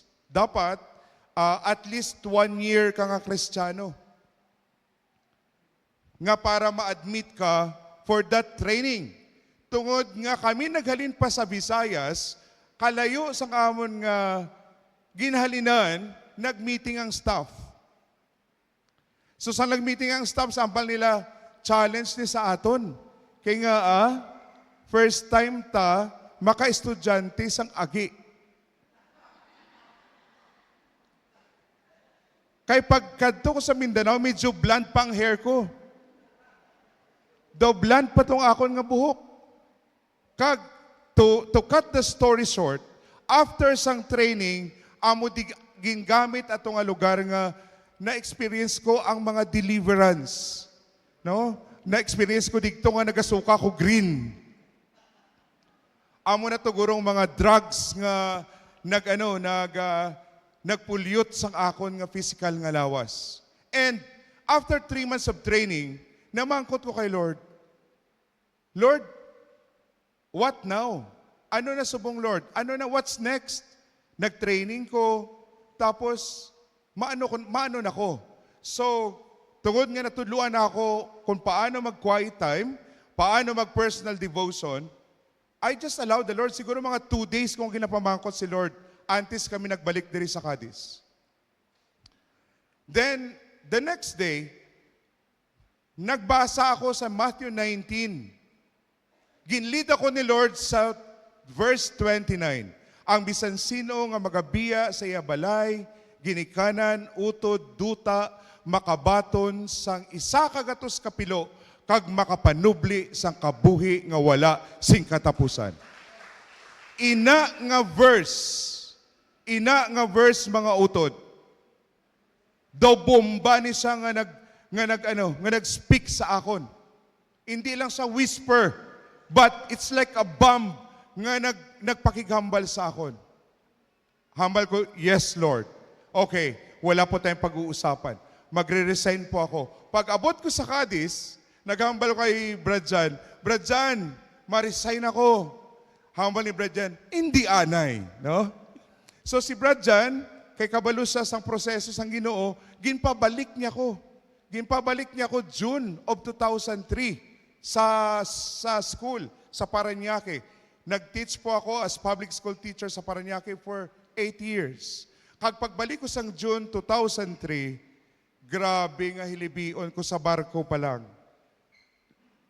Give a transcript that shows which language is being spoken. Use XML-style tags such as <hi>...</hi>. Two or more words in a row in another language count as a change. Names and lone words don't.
<hil>Dapat at least 1 year ka nga Kristiyano. Nga para ma-admit ka</hil> <en>for that training.</en> <hil>Tungod nga kami naghalin pa sa Visayas, kalayo sa amon nga ginhalinan, nag-meeting ang staff. So sa nag-meeting ang staff, sampal nila, challenge ni sa aton. Kaya nga</hil> <en>first time</en> <hil>ta, maka-estudyante sang agi. Kaya pagkadto ko sa Mindanao, medyo blunt pa ang hair ko. Daw blunt pa tong akon nga buhok. Kag,</hil> <en>to cut the story short,</en> <hil>after sang training, amo gingamit atong nga lugar nga na-experience ko ang mga deliverance. No? Na-experience ko dito nga nagasuka ko green. Amo na to gurong mga drugs nga nagpulyot sang akon nga physical nga lawas.</hil> <en>And after 3 months of training,</en> <hil>namangkot ko kay Lord,</hil> <en>Lord, what now?</en> <hil>Ano na subong Lord? Ano na,</hil> <en>what's next?</en> <hil>Nag-training ko, tapos maano na ko. So, tungod nga natudluan na ako kung paano mag-quiet time, paano mag-personal devotion,</hil> <en>I just allowed the Lord,</en> <hil>siguro mga 2 days kung ginapamangkot si Lord, antes kami nagbalik diri sa Cadiz.</hil> <en>Then, the next day,</en> <hil>nagbasa ako sa Matthew 19. Ginlead ako ni Lord sa verse 29. Ang bisan sino nga magabiya sa iya balay, ginikanan, utod, duta, makabaton sang isa kagatos kapilo, kag makapanubli sang kabuhi nga wala sing katapusan. Ina nga verse mga utod. Daw bomba ni siya nga nag-speak sa akon. Hindi lang sa whisper,</hil> <en>but it's like a bomb</en> <hil>nga nagpakigambal sa akon. Hambal ko,</hil> <en>yes Lord.</en> <tl>Okay, wala po tayong pag-uusapan. Magre-resign po ako.</tl> <hil>Pag abot ko sa Cadiz, naghambal ko kay Brad John, ma-resign ako. Hambal ni Brad John, hindi anay. No? So si Brad John, kay kabalo siya sang proseso sang Ginoo, ginpabalik niya ko. Ginpabalik niya ko June of 2003 sa school, sa Parañaque.</hil> <tl>Nag-teach po ako</tl> <en>as public school teacher sa Parañaque for 8 years.</en> <hil>Kag pagbalik ko sang June 2003, grabe nga hilibion ko sa barko pa lang.</hil>